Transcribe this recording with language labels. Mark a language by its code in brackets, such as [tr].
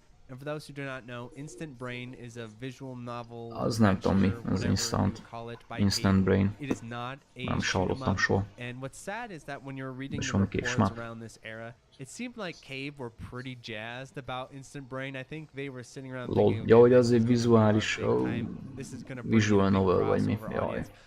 [en] And for those who do not know, Instant Brain is a visual novel. [hu] Az nem tudom mi, az Instant Brain. [en] It is not a [hu] nem is hallottam soha. [en] And what's sad is that when you're reading the reports around this era, it seemed like Cave were pretty jazzed about Instant Brain. I think they were sitting around thinking, [hu] ja, hogy az egy vizuális, visual novel vagy mi, jaj.